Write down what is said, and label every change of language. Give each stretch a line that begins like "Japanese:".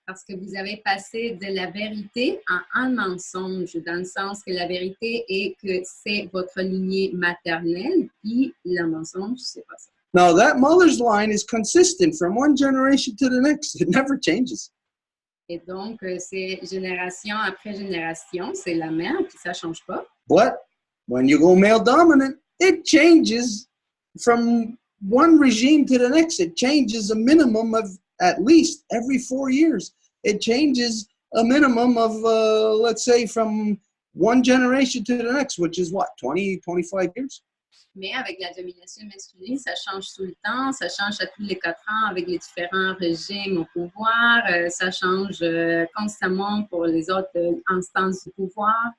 French: Parce que vous avez passé de la vérité à un mensonge, dans le sens que la vérité est que c'est votre lignée maternelle, puis le mensonge, c'est pas ça.
English: Now, that mother's line is consistent from one generation to the next. It never changes.
French: Et donc, c'est génération après génération, c'est la mère, puis ça change pas.
English: But when you go male dominant, it changes from one regime to the next. It changes a minimum of at least every 4 years. It changes a minimum of, let's say, from one generation to the next, which is what, 20, 25 years?
French: Mais avec la domination masculine, ça change tout le temps, ça change à tous les 4 ans avec les différents régimes au pouvoir, ça change constamment pour les autres instances du pouvoir.